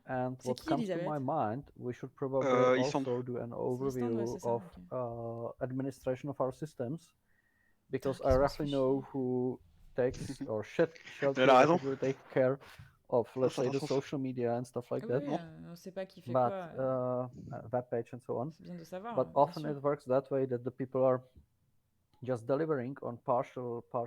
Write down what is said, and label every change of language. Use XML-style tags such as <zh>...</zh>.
<en>And what comes to my mind, we should probably also do an overview of administration of our systems, because I roughly know who takes or shall take care of, let's say, the social media and stuff like that.</en> <fr>On sait pas qui fait quoi.</fr> <en>Web page and so on.</en> <fr>C'est bien de savoir.</fr> <en>But often it works that way, that the people are just delivering on partial</en>